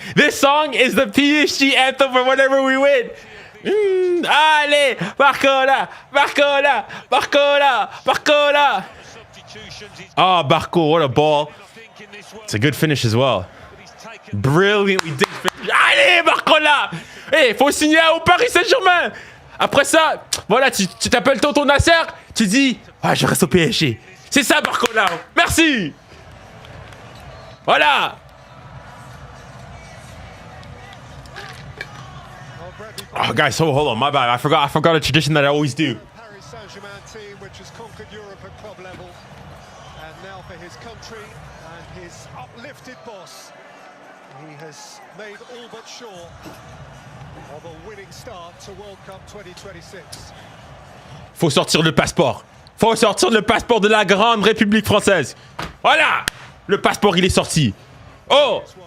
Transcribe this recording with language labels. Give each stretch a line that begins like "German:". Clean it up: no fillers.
English: This song is the PSG anthem for whenever we win. Allez, Barcola, Barcola, Barcola, Barcola. Oh, Barco, what a ball. It's a good finish as well. Brilliantly did finish.
French: Allez, Barcola. Hey, faut signer au Paris Saint-Germain. Après ça, voilà, tu t'appelles tonton Nasser, tu dis, ah, je reste au PSG. C'est ça, Barcola. Merci. Voilà.
English: Oh, guys, so hold on, my bad. I forgot a tradition that I always do. Paris Saint-Germain team, which has conquered Europe at club level, and now for his country and his uplifted boss, he has made all but sure of a winning start to World Cup 2026.
French: Faut sortir le passeport. Faut sortir le passeport de la grande République française. Voilà. Le passeport, il est sorti. Oh.